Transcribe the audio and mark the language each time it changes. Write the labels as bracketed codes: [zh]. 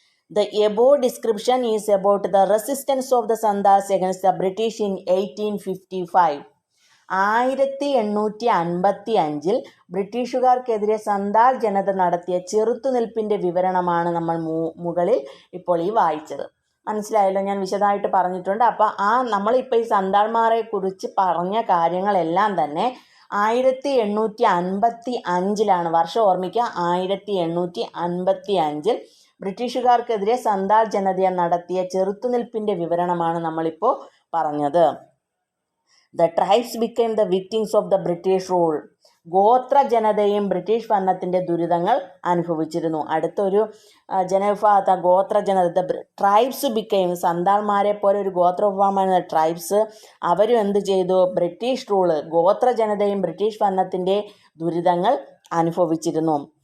[en] The above description is about the resistance of the Sandals against the British in 1855. [ml] 1855 ബ്രിട്ടീഷുകാർക്കെതിരെ സന്താൾ ജനത നടത്തിയ ചെറുത്തുനിൽപ്പിൻ്റെ വിവരണമാണ് നമ്മൾ മുകളിൽ ഇപ്പോൾ ഈ വായിച്ചത്. മനസ്സിലായല്ലോ, ഞാൻ വിശദമായിട്ട് പറഞ്ഞിട്ടുണ്ട്. അപ്പോൾ നമ്മളിപ്പോൾ ഈ സന്താൾമാരെ കുറിച്ച് പറഞ്ഞ കാര്യങ്ങളെല്ലാം തന്നെ 1855 വർഷം ഓർമ്മിക്കുക. 1855 ബ്രിട്ടീഷുകാർക്കെതിരെ സന്താൾ ജനത നടത്തിയ ചെറുത്തുനിൽപ്പിൻ്റെ വിവരണമാണ് നമ്മളിപ്പോൾ പറഞ്ഞത്. [en] The tribes became the victims of the British rule. [ml] ഗോത്ര ജനതയും ബ്രിട്ടീഷ് ഭരണത്തിൻ്റെ ദുരിതങ്ങൾ അനുഭവിച്ചിരുന്നു. അടുത്തൊരു ജനവിഭാഗത്തെ ഗോത്ര ജനത [en] tribes became, [ml] സന്താൾമാരെ പോലെ ഒരു ഗോത്രവിഭാഗമാണ് ട്രൈബ്സ്. അവരും എന്ത് ചെയ്തു? ബ്രിട്ടീഷ് റൂള്, ഗോത്ര ജനതയും ബ്രിട്ടീഷ് ഭരണത്തിൻ്റെ ദുരിതങ്ങൾ അനുഭവിച്ചിരുന്നു.